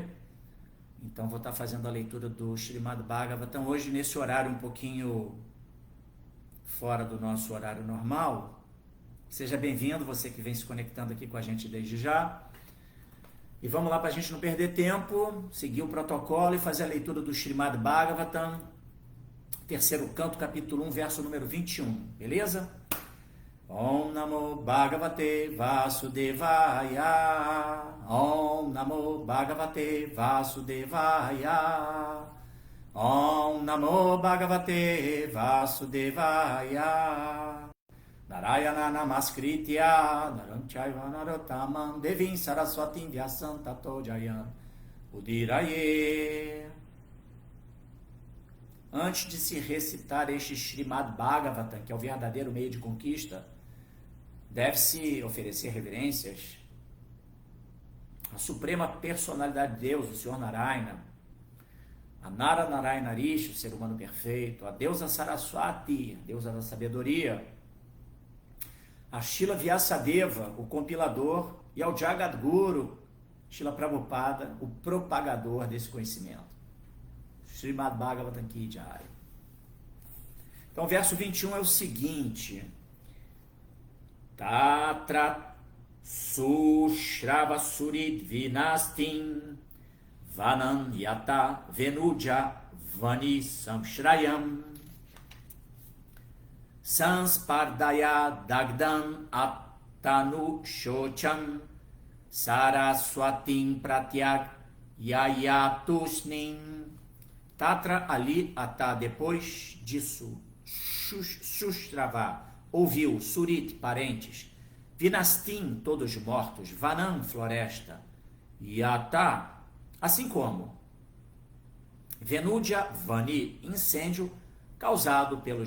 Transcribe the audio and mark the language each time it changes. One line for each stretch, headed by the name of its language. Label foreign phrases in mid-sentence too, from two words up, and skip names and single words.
Portuguese: Então vou estar fazendo a leitura do Srimad Bhagavatam hoje nesse horário um pouquinho fora do nosso horário normal. Seja bem-vindo, você que vem se conectando aqui com a gente desde já. E vamos lá para a gente não perder tempo, seguir o protocolo e fazer a leitura do Srimad Bhagavatam, terceiro canto, capítulo 1, verso número 21, beleza?
Sanskrit: Om Namo Bhagavate Vasudevaya, Om Namo Bhagavate Vasudevaya, Om Namo Bhagavate Vasudevaya. Narayana Namaskritya Naram Chaiva Narottamam Devim Saraswatim Vyasam Tato Jayam Udiraye.
Portuguese: Antes de se recitar este Srimad Bhagavatam, que é o verdadeiro meio de conquista, deve-se oferecer reverências à suprema personalidade de Deus, o Senhor Narayana, a Nara Narayana Rishi, o ser humano perfeito, a deusa Saraswati, a deusa da sabedoria, a Srila Vyasadeva, o compilador, e ao Jagadguru, Srila Prabhupada, o propagador desse conhecimento.
Hindi: Srimad Bhagavatam Ki Jai.
Portuguese: Então, o verso 21 é o seguinte:
Sanskrit: Tatra Sushrava Surid Vinastin Vanam Yata Venuja Vani Samshrayam Sanspardaya Dagdam Attanu Shocham Saraswatim Pratyak Yayatusnim.
Portuguese: Tatra ali, ata depois disso, Shushrava ouviu, Surit, parentes, Vinastim, todos mortos, Vanam, floresta, Yata, assim como
Sanskrit: Venuja Vani,
Portuguese: incêndio causado pelos